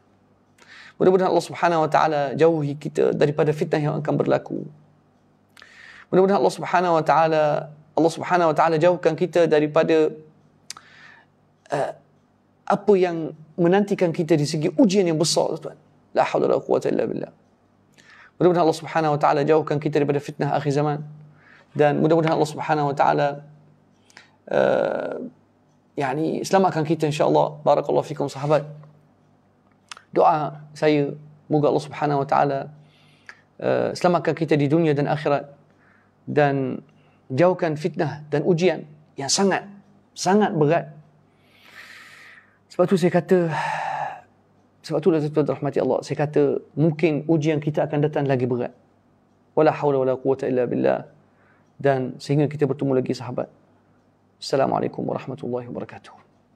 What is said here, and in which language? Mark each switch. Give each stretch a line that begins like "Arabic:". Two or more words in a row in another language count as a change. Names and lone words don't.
Malay: Mudah-mudahan Allah
Arabic: سبحانه وتعالى
Malay: jauhi kita daripada fitnah yang akan berlaku. Mudah-mudahan Allah
Arabic: سبحانه وتعالى
Malay: jauhkan kita daripada apa yang menantikan kita di segi ujian yang besar, tuan.
Arabic: لا حول ولا قوة إلا بالله.
Malay: Mudah-mudahan Allah
Arabic: سبحانه وتعالى
Malay: jauhkan kita daripada fitnah akhir zaman, dan mudah-mudahan Allah
Arabic: سبحانه وتعالى
Malay: selamatkan kita,
Arabic: إن شاء الله. بارك الله فيكم, sahabat.
Malay: Doa saya, moga Allah
Arabic: سبحانه وتعالى
Malay: selamatkan kita di dunia dan akhirat, dan jauhkan fitnah dan ujian yang sangat berat. Sebab tu saya kata, sebab itulah, tuan-tuan rahmati Allah, saya kata mungkin ujian kita akan datang lagi berat.
Arabic: ولا حول ولا قوة إلا بالله.
Malay: Dan sehingga kita bertemu lagi, sahabat.
Arabic: السلام عليكم ورحمة الله وبركاته.